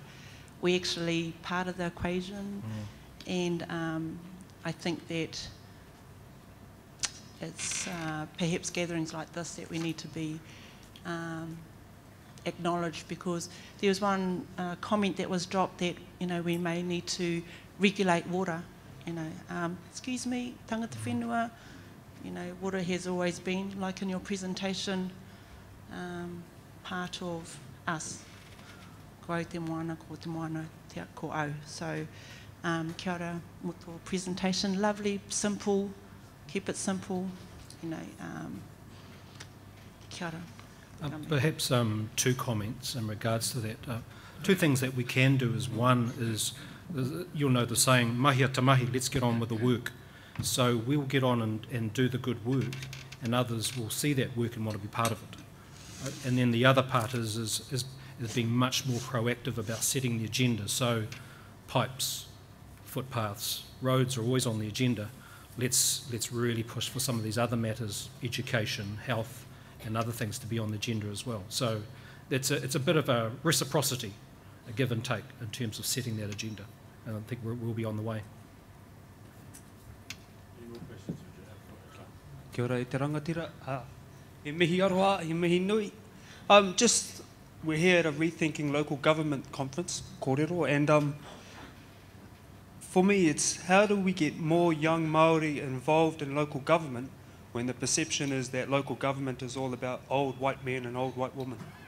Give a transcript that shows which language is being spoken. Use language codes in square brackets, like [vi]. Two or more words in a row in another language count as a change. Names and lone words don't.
[en] We're actually part of the equation, and I think that it's perhaps gatherings like this that we need to be acknowledged, because there was one comment that was dropped that, you know, we may need to regulate water. You know, excuse me, [mi] tangata whenua, [en] you know, water has always been, like in your presentation, part of us. [mi] Ko au te moana, ko te moana, te ko au. So, kia ora mo tō presentation. [en] Lovely, simple, keep it simple, you know, [mi] kia ora. [en] Perhaps two comments in regards to that. Two things that we can do is, one is, you'll know the saying, [mi] mahia te mahi, [en] let's get on with the work. So we'll get on and do the good work, and others will see that work and want to be part of it. And then the other part is being much more proactive about setting the agenda. So pipes, footpaths, roads are always on the agenda. Let's really push for some of these other matters, education, health, and other things to be on the agenda as well. So it's a bit of a reciprocity, a give and take in terms of setting that agenda. And I think we'll be on the way. Any more questions would you have for [mi] Kia ora e te rangatira. He mihi aroha, he mihi nui. [en] We're here at a Rethinking Local Government conference, kōrero, and for me it's how do we get more young Māori involved in local government when the perception is that local government is all about old white men and old white women.